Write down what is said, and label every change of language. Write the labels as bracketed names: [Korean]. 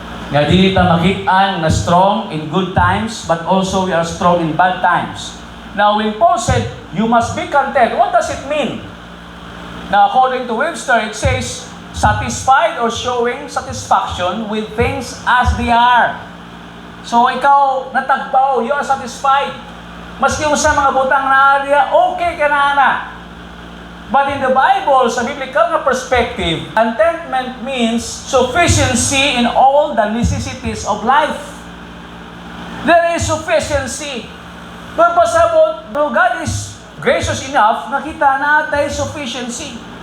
[Cebuano] Nga dili ta makit-an na [English] strong in good times, but also we are strong in bad times. Now, when Paul said, you must be content, what does it mean? Now, according to Webster, it says, satisfied or showing satisfaction with things as they are. [Cebuano] So, ikaw natagbaw, [English] you are satisfied. [Cebuano] Maski mo sa mga butang na area, okay ka na. [English] But in the Bible, [Cebuano] sa biblical perspective, [English] contentment means sufficiency in all the necessities of life. There is sufficiency. [Cebuano] Kung pasabot, [English] God is gracious enough, [Cebuano] nakita natay sufficiency.